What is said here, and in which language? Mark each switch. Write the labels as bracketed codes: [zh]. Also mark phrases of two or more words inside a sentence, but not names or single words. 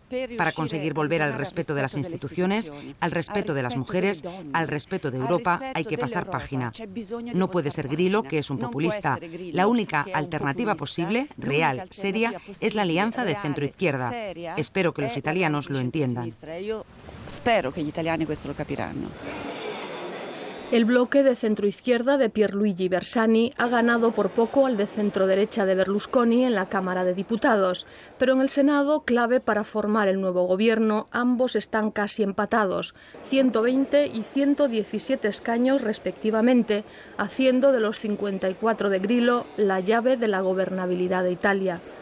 [es] Para conseguir volver al respeto de las instituciones, al respeto de las mujeres, al respeto de Europa, hay que pasar página. No puede ser Grillo, que es un populista. La única alternativa posible, real, seria, es la alianza de centro-izquierda. Espero que los italianos lo entiendan. [it] Spero che gli italiani questo lo capiranno. [es] El bloque de centroizquierda de Pierluigi Bersani ha ganado por poco al de centroderecha de Berlusconi en la Cámara de Diputados, pero en el Senado, clave para formar el nuevo gobierno, ambos están casi empatados, 120 y 117 escaños respectivamente, haciendo de los 54 de Grillo la llave de la gobernabilidad de Italia.